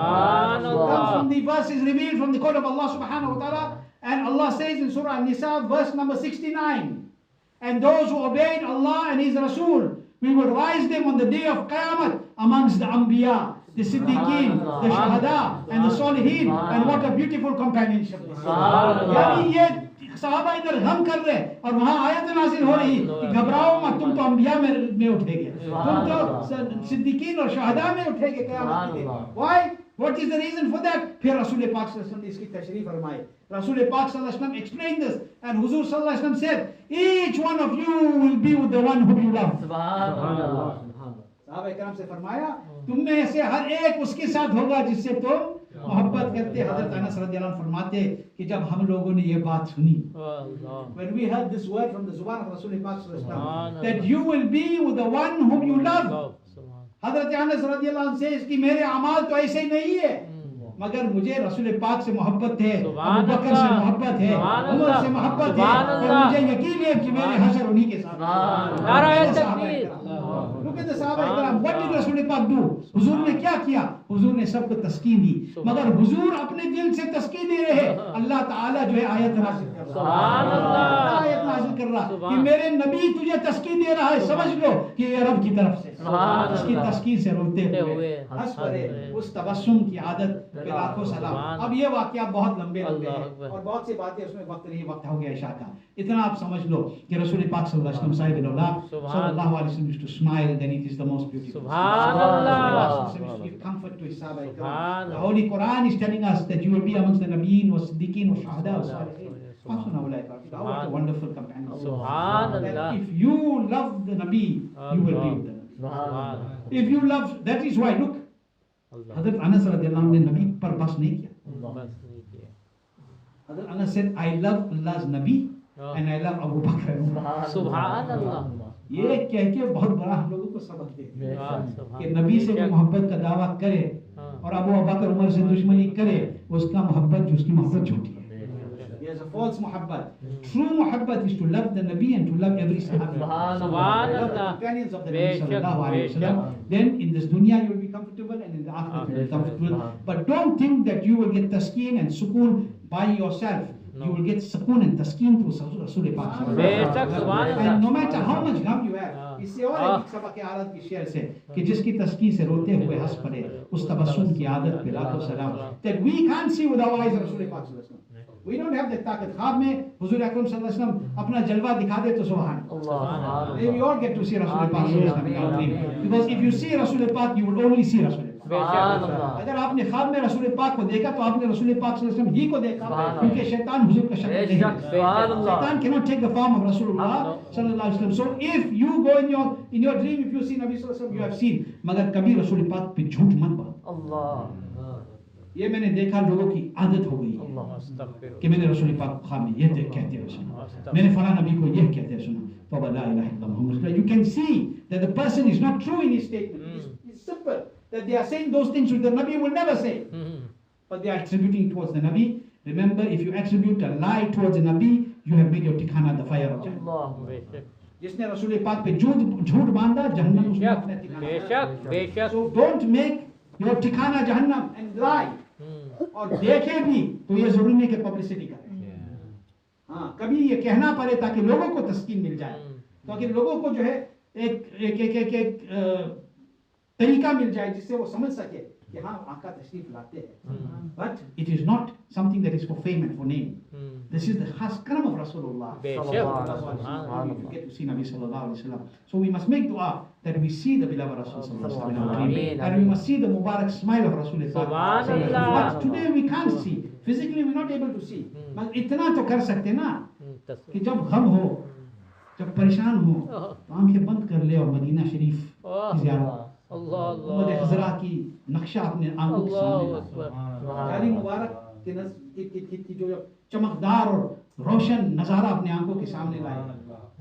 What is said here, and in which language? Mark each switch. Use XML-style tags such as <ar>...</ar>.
<en>Comes from the verses revealed from the court of Allah subhanahu wa ta'ala. And Allah says in Surah An-Nisa, verse number 69, and those who obeyed Allah and His Rasul, we will rise them on the day of Qiyamah amongst the Anbiya, the Siddiqeen, the Shuhada, and the Salihin. And what a beautiful companionship this is.</en> <hi>यानी ये साहबा इधर गम कर रहे और वहाँ आयत नाज़िल हो रही कि घबराओ मत, तुम तो अंबिया में उठेगे, तुम तो सिद्दीकीन और शहदा में उठेगे क़यामत के दिन.</hi> <en>Why? What is the reason for that?</en> <hi>फिर रसूल पाक सल्लल्लाहु अलैहि वसल्लम ने इसकी तशरीह फरमाई.</hi> <en>Rasul Pak sallallahu alaihi wasallam explained this, and Huzur sallallahu alaihi wasallam said, each one of you will be with the one whom you love. Subhanallah.</en> <hi>साहबा इकराम से फरमाया, तुम में से हर एक उसके साथ होगा जिससे तुम मोहब्बत करते. हजरत अनस रज़ियल्लाहु अन्हु फरमाते कि जब हम लोगों ने ये बात सुनी,</hi> <en>when we heard this word from the zuban of Rasul Pak sallallahu alaihi wasallam, that you will be with the one whom you love.</en> <hi>हजरत अनस रज़ियल्लाहु अन्हु से इसकी मेरे अमाल तो ऐसे नहीं है, मगर मुझे रसूल पाक से मोहब्बत है, अबू बकर से मोहब्बत है, उमर से मोहब्बत है, और मुझे यकीन है कि मेरे हशर उन्हीं के साथ.</hi> <en>Look at the Sahaba Ikram. What did Rasul Pak do?</en> <hi>हुजूर ने क्या किया? हुजूर ने सबको तस्कीन दी, मगर हुजूर अपने दिल से तस्कीन दे रहे हैं. अल्लाह ताला जो है आयत नाज़िल कर रहा है, आयत नाज़िल कर रहा है कि मेरे नबी तुझे तस्कीन दे रहा है, समझ लो कि ये रब की तरफ से. इसकी तस्कीन से रोते हुए हंस पड़े, उस तबस्सुम की आदत पे लाखों सलाम. अब ये वाकया बहुत लंबे हैं और बहुत सी बातें उसमें वक्त नहीं, वक्त हो गया इशा का. इतना आप समझ लो कि रसूल पाक सल्लल्लाहु अलैहि वसल्लम सल्लल्लाहु अलैहि वसल्लम</hi> <en>used to smile, then it is the most beautiful. Subhanallah. Used to give comfort to his Sahaba Ikram. The Holy Quran is telling us that you will be amongst the Nabiyyin wa Siddiqeen wa Shuhada wa Salihin. What a wonderful companion. That if you love the Nabi, you will be with the Nabi. If you love, that is why, look, Hazrat Anas radiallahu anhu</en> <hi>ne Nabi par bas nahi kiya.</hi> <en>Hazrat Anas said, I love Allah's Nabi and I love Abu Bakr. Subhanallah.</en> <hi>ये कह के बहुत बड़ा हम लोगों को सबक दे कि नबी से वो मोहब्बत का दावा करे और अबू बकर उमर से दुश्मनी करे, उसका मोहब्बत जो उसकी मोहब्बत झूठी है.</hi> <en>He has a false muhabbat. True muhabbat is to love the Nabi and to love every Sahabi. Subhanallah. Companions of the Nabi sallallahu alaihi wasallam. Then in this dunya you will be comfortable and in the akhirah you will be comfortable. But don't think that you will get taskeen and sukoon by yourself. You will get sukoon and taskeen through Rasul Pak. And no matter how much gum you have,</en> <hi>इससे और एक सबक के आदत की share से कि जिसकी तस्कीन से रोते हुए हंस पड़े, उस तबस्सुम की आदत पे लाखों सलाम.</hi> <en>That we can't see with our eyes Rasul Pak sallallahu alaihi wasallam. We don't have that ताकत.</en> <hi>ख्वाब में हुजूर अकरम सल्लल्लाहु अलैहि वसल्लम अपना जलवा दिखा दे तो सुभान अल्लाह.</hi> <en>We all get to see Rasul Pak sallallahu alaihi wasallam. Because if you see Rasul Pak, you will only see Rasul Pak.</en> <hi>अगर आपने ख्वाब में रसूल पाक को देखा तो आपने रसूल पाक सल्लल्लाहु अलैहि वसल्लम ही को देखा, क्योंकि शैतान हुजूर का शक्ल नहीं है.</hi> <en>शैतान cannot take the form of Rasulullah sallallahu alaihi wasallam. So if you go in your dream, if you see Nabi sallallahu alaihi wasallam, you have seen.</en> <hi>मगर कभी रसूल पाक पे झूठ मत बोलो. ये मैंने देखा लोगों की आदत हो गई कि मैंने रसूल पाक ख्वाब में ये कहते हुए सुना, मैंने फलां नबी को ये कहते हुए सुना. तो</hi> <ar>ला इलाहा इल्लल्लाह मुहम्मद.</ar> <en>You can see that the person is not true in his statement. It's simple. That they are saying those things which the Nabi will never say, but they are attributing towards the Nabi. Remember, if you attribute a lie towards the Nabi, you have made your tikana the fire of Jannah.</en> <hi>जिसने रसूल पाक पे झूठ बांधा, जहन्नम उसने अपना ठिकाना.</hi> <en>So don't make your</en> <hi>ठिकाना जहन्नम</hi> <en>and lie.</en> <hi>और देखे भी तो ये जरूरी नहीं कि पब्लिसिटी करें. हाँ, कभी ये कहना पड़े ताकि लोगों को तस्कीन मिल जाए, ताकि लोगों को जो है एक तरीका मिल जाए जिससे वो समझ सके कि हाँ आका तशरीफ लाते हैं.</hi> <en>But it is not something that is for fame and for name. This is the khas karam of Rasulullah. You get to see Nabi sallallahu alaihi wasallam. So we must make dua that we see the beloved Rasul sallallahu alaihi wasallam, and we must see the Mubarak smile of Rasulullah. But today we can't see. Physically we are not able to see.</en> <hi>But इतना तो कर सकते ना कि जब गम हो, जब परेशान हो, तो आंखें बंद कर ले और मदीना शरीफ की ज़ियारत, उम्मत हज़रा की नक्शा अपने आंखों के सामने जारी मुबारक की जो चमकदार और रोशन नज़ारा अपने आंखों के सामने लाए।</hi>